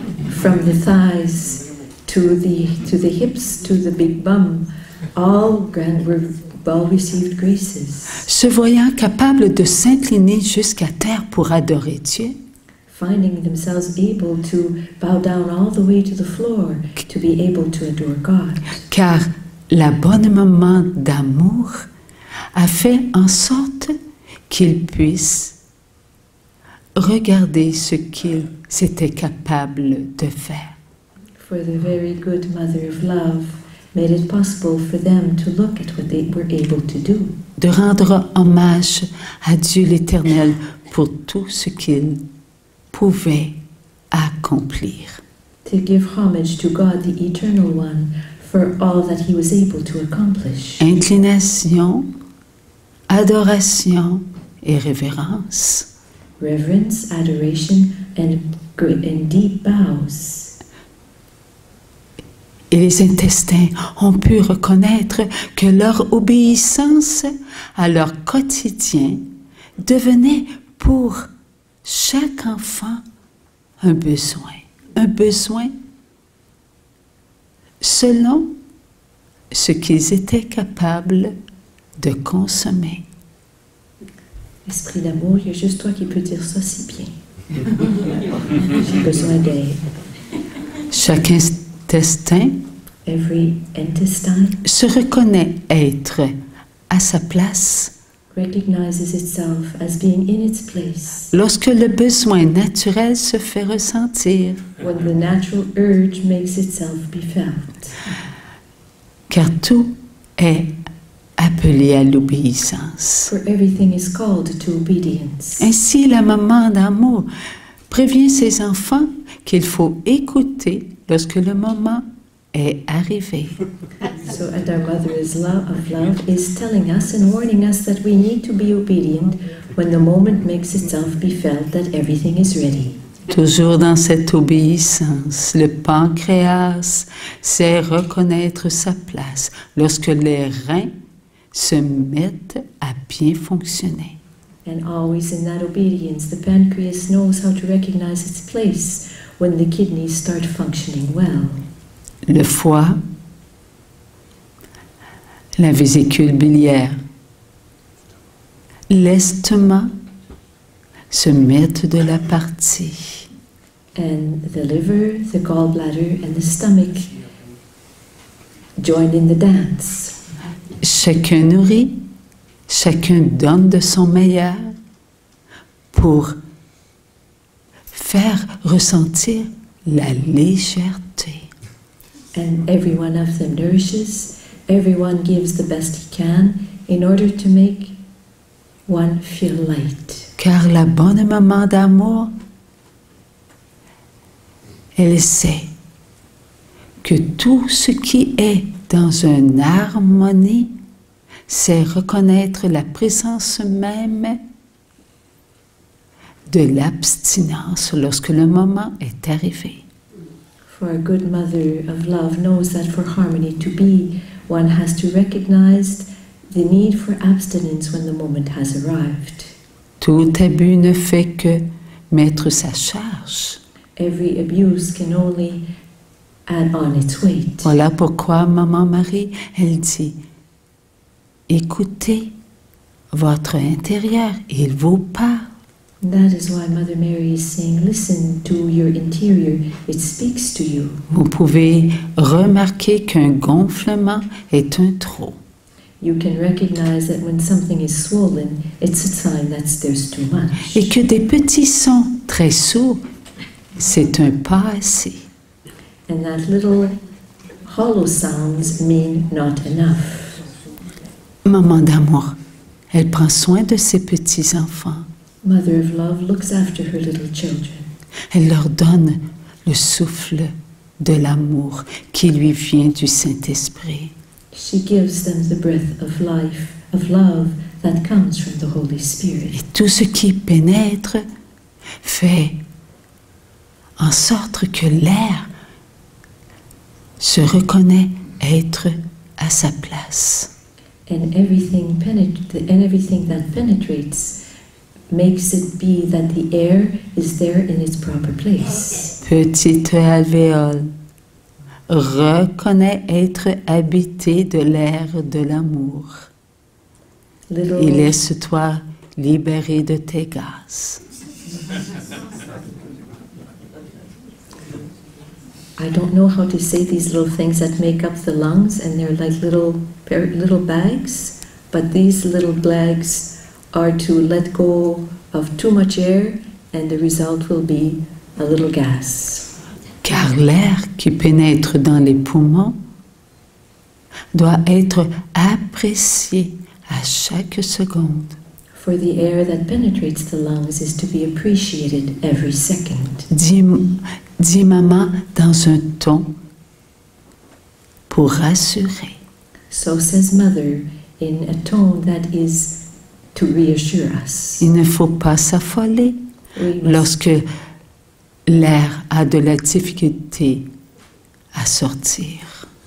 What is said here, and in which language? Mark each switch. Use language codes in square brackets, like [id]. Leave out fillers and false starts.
[en] From the thighs to the hips to the big bum, all received graces. [fr] Se voyant capables de s'incliner jusqu'à terre pour adorer Dieu, [en] Finding themselves able to bow down all the way to the floor to be able to adore God. [fr] car la bonne maman d'amour a fait en sorte qu'il puisse regarder ce qu'ils étaient capables de faire. [en] For the very good mother of love made it possible for them to look at what they were able to do. [fr] De rendre hommage à Dieu l'Éternel pour tout ce qu'il pouvait accomplir. [en] To give homage to God, the Eternal One, for all that he was able to accomplish. [fr] Inclination, adoration et révérence. [en] Reverence, adoration, and deep bows. [fr] Et les intestins ont pu reconnaître que leur obéissance à leur quotidien devenait pour chaque enfant un besoin selon ce qu'ils étaient capables de consommer. Esprit d'amour, il y a juste toi qui peux dire ça si bien. J'ai besoin d'aide. Chaque intestin [en] Every intestine [fr] se reconnaît être à sa place [en] recognizes itself as being in its place [fr] lorsque le besoin naturel se fait ressentir, [en] when the natural urge makes itself be felt. [fr] car tout est appelé à l'obéissance. [en] For everything is called to obedience. [fr] Ainsi, la maman d'amour prévient ses enfants qu'il faut écouter lorsque le moment est arrivé. [en] So, and our mother of love is telling us and warning us that we need to be obedient when the moment makes itself be felt that everything is ready. [fr] Toujours dans cette obéissance, le pancréas sait reconnaître sa place lorsque les reins se mettent à bien fonctionner. [en] And always in that obedience, the pancreas knows how to recognize its place when the kidneys start functioning well. [fr] Le foie, la vésicule biliaire, l'estomac se mettent de la partie. [en] And the liver, the gallbladder, and the stomach join in the dance. [fr] Chacun nourrit, chacun donne de son meilleur pour faire ressentir la légèreté. [en] And every one of them nourishes, everyone gives the best he can in order to make one feel light. [fr] Car la bonne maman d'amour, elle sait que tout ce qui est dans une harmonie, c'est reconnaître la présence même de l'abstinence lorsque le moment est arrivé. [en] For a good mother of love knows that for harmony to be, one has to recognize the need for abstinence when the moment has arrived. [fr] Tout abus ne fait que mettre sa charge. [en] Every abuse can only add on its weight. [fr] Voilà pourquoi Maman Marie, elle dit, écoutez votre intérieur, il vous parle. [en] That is why Mother Mary is saying, listen to your interior, it speaks to you. [fr] Vous pouvez remarquer qu'un gonflement est un trop. [en] You can recognize that when something is swollen, it's a sign that there's too much. [fr] Et que des petits sons très sourds, c'est un pas assez. [en] And that little hollow sounds mean not enough. [fr] Maman d'amour, elle prend soin de ses petits-enfants. [en] Mother of love looks after her little children. [fr] Elle leur donne le souffle de l'amour qui lui vient du Saint-Esprit. [en] She gives them the breath of life, of love that comes from the Holy Spirit. [fr] Et tout ce qui pénètre fait en sorte que l'air se reconnaît être à sa place. [en] And everything that penetrates makes it be that the air is there in its proper place. [fr] Petite alvéole, reconnais être habité de l'air de l'amour et laisse-toi libérer de tes gaz. [en] I don't know how to say these little things that make up the lungs, and they're like little bags, but these little bags are to let go of too much air, and the result will be a little gas. [fr] Car l'air qui pénètre dans les poumons doit être apprécié à chaque seconde. [en] For the air that penetrates the lungs is to be appreciated every second. [fr] Dit maman dans un ton pour rassurer. [en] So says mother in a tone that is to reassure us. [fr] Il ne faut pas s'affoler lorsque l'air a de la difficulté à sortir.